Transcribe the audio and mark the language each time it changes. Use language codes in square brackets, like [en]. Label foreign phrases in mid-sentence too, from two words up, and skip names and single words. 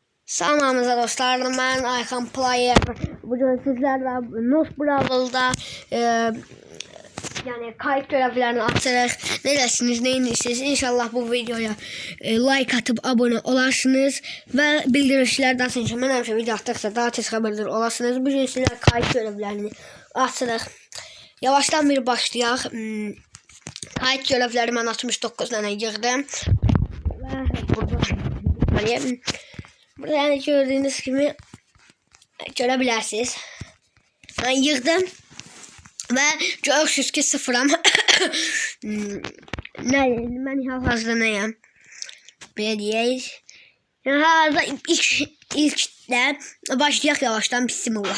[az] Salamınıza dostlar, mən Ayxan Player. Bugün sizlərlə Nos Bravl'da yəni kayıt görevlərini açırıq. [tr] Ne dersiniz, ne indirsiniz? [az] İnşallah bu videoya like atıp abone olarsınız və bildirişlərdən sonra mən həmişə video atdıqsa daha tez xəbərdar olasınız. Bugün sizlər kayıt görevlərini açırıq. Yavaştan bir başlayaq. Kayıt görevləri mən 69 dənə yığdım. [tr] Və burada yani gördüğünüz gibi görebilirsiniz. Ben yığdım ve görürsünüz ki sıfıram. Ben hal-hazırda neyim? Böyle diyeyim. [az] Hal-hazırda ilk de başlayaq yavaştan bismillah.